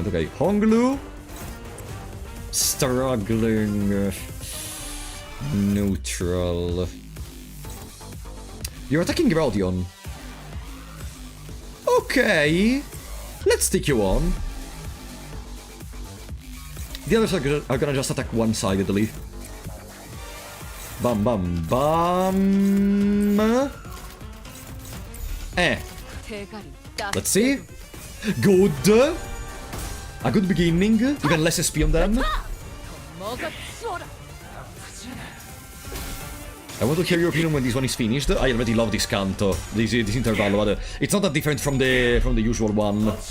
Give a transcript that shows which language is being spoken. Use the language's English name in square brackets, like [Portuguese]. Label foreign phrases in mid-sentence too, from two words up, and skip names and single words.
[English] Okay, Honglu. Struggling. Neutral. You're attacking Rodion. Okay. Let's take you on. The others are gonna just attack one-sidedly. Bam bam bam. 대가리 Let's see. Good. A good beginning. Even less SP on them. I want to hear your opinion when this one is finished. I already love this canto, this intervallo, but it's not that different from the usual one.